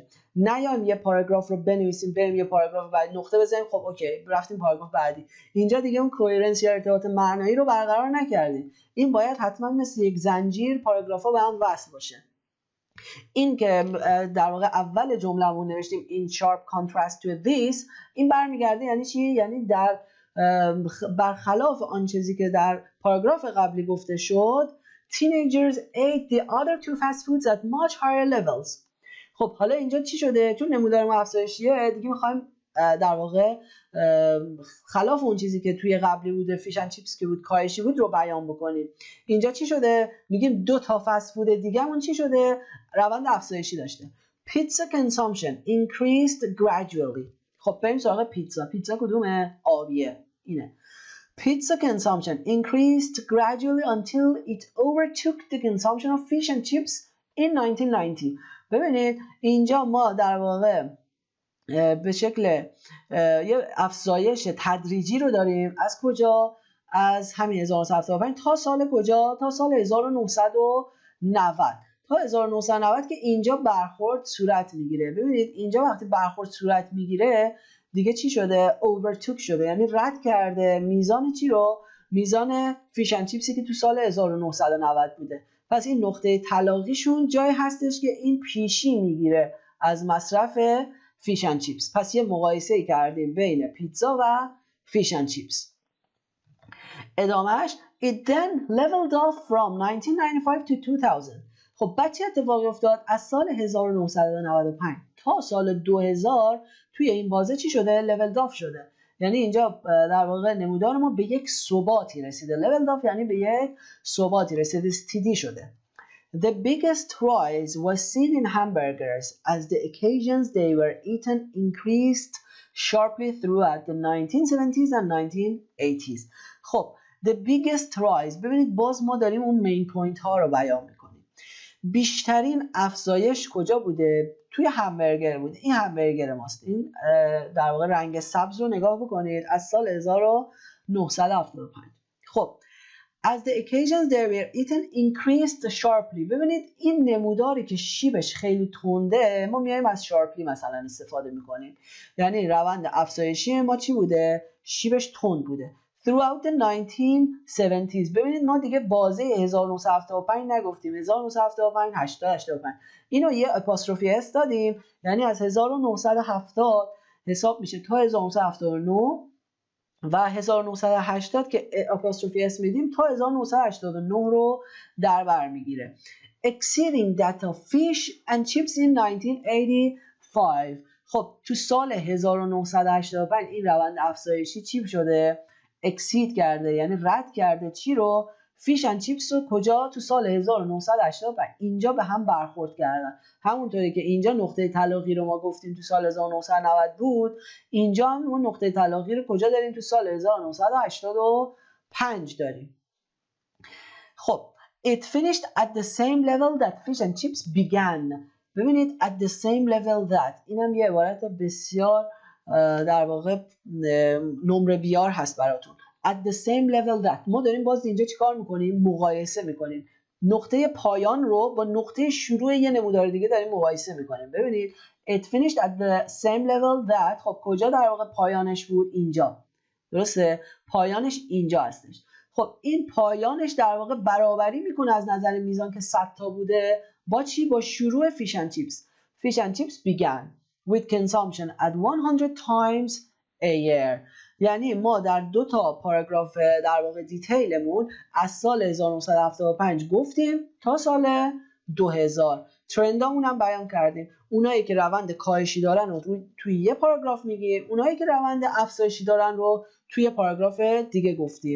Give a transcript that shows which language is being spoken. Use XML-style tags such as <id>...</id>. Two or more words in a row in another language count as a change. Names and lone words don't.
<fa>نیایم یه پاراگراف رو بنویسیم بریم یه پاراگراف بعد نقطه بزنیم خب اوکی رفتیم پاراگراف بعدی، اینجا دیگه اون کوهرنس یا ارتباط معنایی رو برقرار نکردیم. این باید حتما مثل یک زنجیر پاراگراف ها به هم وصل باشه. این که در واقع اول جمله‌مون نوشتیم</fa> <en>in sharp contrast to this،</en> <fa>این برمیگرده یعنی چی؟ یعنی در برخلاف آن چیزی که در پاراگراف قبلی گفته شد</fa> <en>teenagers ate the other two fast foods at much higher levels.</en> <fa>خب حالا اینجا چی شده؟ چون نمودار ما افزایشیه دیگه میخوایم در واقع خلاف اون چیزی که توی قبلی بوده فیش اند چیپس که بود کاهشی بود رو بیان بکنیم. اینجا چی شده؟ میگیم دو تا فست فود دیگه همون چی شده؟ روند افزایشی داشته.</fa> <en>Pizza consumption increased gradually.</en> <fa>خب بریم سراغ پیتزا. پیتزا کدومه؟ آبیه. اینه.</fa> <en>Pizza consumption increased gradually until it overtook the consumption of fish and chips in 1990.</en> <fa>ببینید اینجا ما در واقع به شکل یه افزایش تدریجی رو داریم. از کجا؟ از همین 1975 تا سال کجا؟ تا سال 1990. تا 1990 که اینجا برخورد صورت میگیره. ببینید اینجا وقتی برخورد صورت میگیره دیگه چی شده؟ اوورتوک شده، یعنی رد کرده میزان چی رو؟ میزان فیش اند چیپسی که تو سال 1990 بوده. پس این نقطه تلاقیشون جای هستش که این پیشی میگیره از مصرف فیش اند چیپس. پس یه مقایسه کردیم بین پیتزا و فیش اند چیپس.</fa> <en>ادامهش It then leveled off from 1995 to 2000.</en> <fa>خب بعد چه اتفاقی افتاد؟ از سال 1995 تا سال 2000 توی این بازه چی شده؟</fa> <en>level off</en> <fa>شده. یعنی اینجا در واقع نمودار ما به یک ثباتی رسیده.</fa> <en>level off</en> <fa>یعنی به یک ثباتی رسیده، استیدی شده.</fa> <en>The biggest rise was seen in hamburgers as the occasions they were eaten increased sharply throughout the 1970s and 1980s. خب the biggest rise،</en> <fa>ببینید باز ما داریم اون</fa> <en>main point</en> <fa>ها رو بیان میکنیم. بیشترین افزایش کجا بوده؟ توی همبرگر بوده. این همبرگر ماست. این در واقع رنگ سبز رو نگاه بکنید از سال 1975.</fa> <en>خب As the occasions they were eaten increased sharply.</en> <fa>ببینید این نموداری که شیبش خیلی تنده ما میایم از sharply مثلا استفاده میکنیم. یعنی روند افزایشی ما چی بوده؟ شیبش تند بوده.</fa> <en>Throughout the 1970s.</en> <fa>ببینید ما دیگه بازه 1975 نگفتیم. 1975 80 85 اینو یه</fa> <en>apostrophe s</en> <fa>دادیم، یعنی از 1970 حساب میشه تا 1979 و 1980 که</fa> <en>apostrophe s</en> <fa>میدیم تا 1989 رو در بر میگیره.</fa> <en>Exceeding that of fish and chips in 1985.</en> <fa>خب تو سال 1985 این روند افزایشی چی شده؟ اکسید کرده، یعنی رد کرده چی رو؟ فیش اند چیپس رو. کجا؟ تو سال 1985 اینجا به هم برخورد کردن. همونطوری که اینجا نقطه تلاقی رو ما گفتیم تو سال 1990 بود، اینجا هم اون نقطه تلاقی رو کجا داریم؟ تو سال 1985 داریم.</fa> <en>خب it finished at the same level that fish and chips began. ببینید at the same level that،</en> <fa>اینم یه عبارت بسیار در واقع نمره بیار هست براتون.</fa> <en>at the same level that</en> <fa>ما داریم باز اینجا چیکار میکنیم؟ مقایسه میکنیم. نقطه پایان رو با نقطه شروع یه نمودار دیگه داریم مقایسه میکنیم.</fa> <en>ببینید it finished at the same level that،</en> <fa>خب کجا در واقع پایانش بود؟ اینجا. درسته؟ پایانش اینجا هستش. خب این پایانش در واقع برابری میکنه از نظر میزان که 100 تا بوده با چی؟ با شروع فیش اند چیپس.</fa> <en>فیش اند چیپس began with consumption at 100 times a year.</en> <fa>یعنی ما در دو تا پاراگراف در واقع دیتیلمون از سال 1975 گفتیم تا سال 2000 ترندامون هم بیان کردیم. اونایی که روند کاهشی دارن رو توی یه پاراگراف میگیم، اونایی که روند افزایشی دارن رو توی پاراگراف دیگه گفتیم.</fa>